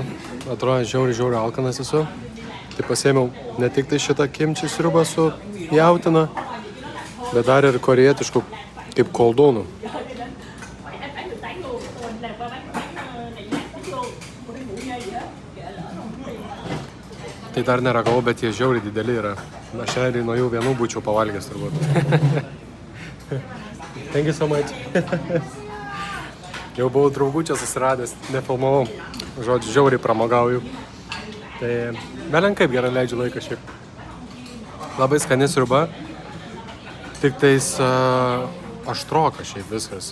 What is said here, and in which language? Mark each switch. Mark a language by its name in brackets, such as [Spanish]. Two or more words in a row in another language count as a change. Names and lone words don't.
[Lithuanian] Atrodo, žiauriai alkanas esu. Tai pasėmiau ne tik tai šitą kimči sriubą su jautina, bet dar ir korejietiškų kaip koldūnų. Tai dar neragavau, bet jie žiauriai dideli yra. Aš šiandien nuo jų vienų būčiau pavalgęs turbūt. [English] Thank you so much. [Lithuanian] Jau buvau draugų čia susiradęs, nefilmavau. Žodžiu, žiauriai pramogauju. Tai belenkaip gerai leidžiu laiką šiaip. Labai skani sriuba. Tik tais aštroka šiaip viskas.